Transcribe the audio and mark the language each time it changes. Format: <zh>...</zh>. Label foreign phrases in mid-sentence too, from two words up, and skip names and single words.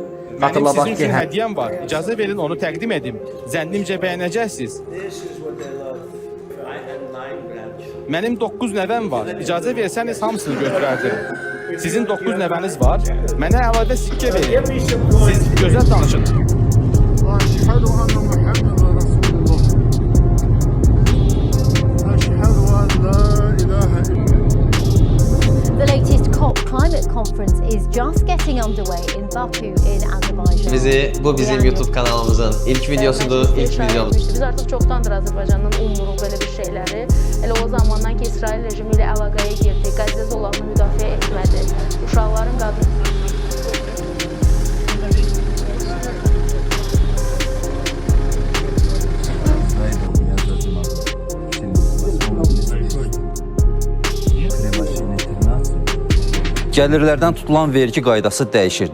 <az>Mənim sizin üçün hədiyyəm var. İcazə verin onu təqdim edim. Zənnimcə bəyənəcəksiniz. Mənim 9 nəvəm var. İcazə versəniz hamısını götürərdim. Sizin 9 nəvəniz var. Mənə əlavə sikkə verin. Siz gözəl danışın.</az> <en>The latest COP climate conference is just getting underway in Baku in Azerbaijan.</en> <az>Bu bizim YouTube kanalımızın ilk videosudur, ilk videomuz. Biz artıq çoxdandır Azərbaycandan umuruq belə bir şeyləri. Elə o zamandan ki, İsrail rejimi ilə əlaqəyə girdi, Qəzza zolağını müdafiə etmədi, uşaqların qadın... Gəlirlərdən tutulan vergi qaydası dəyişir.</az>